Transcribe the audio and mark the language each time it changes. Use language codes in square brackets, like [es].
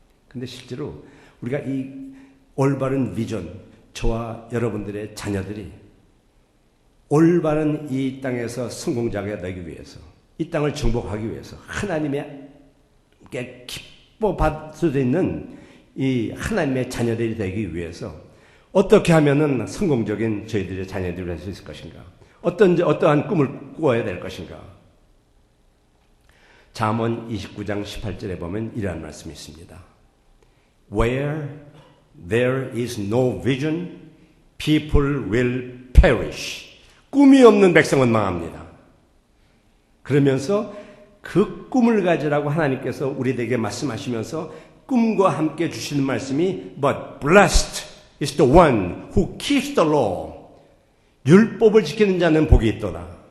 [ko] 근데 실제로 우리가 이 올바른 비전, 저와 여러분들의 자녀들이 올바른 이 땅에서 성공자가 되기 위해서 이 땅을 정복하기 위해서 하나님께 기뻐 받을 수 있는 이 하나님의 자녀들이 되기 위해서 어떻게 하면은 성공적인 저희들의 자녀들이 될 수 있을 것인가? 어떠한 꿈을 꾸어야 될 것인가? 잠언 29장 18절에 보면 이러한 말씀이 있습니다. [en] Where there is no vision, people will perish. [ko] 꿈이 없는 백성은 망합니다. 그러면서 그 꿈을 가지라고 하나님께서 우리에게 말씀하시면서 꿈과 함께 주시는 말씀이 [en] But blessed is the one who keeps the law. [ko] 율법을 지키는 자는 복이 있도다.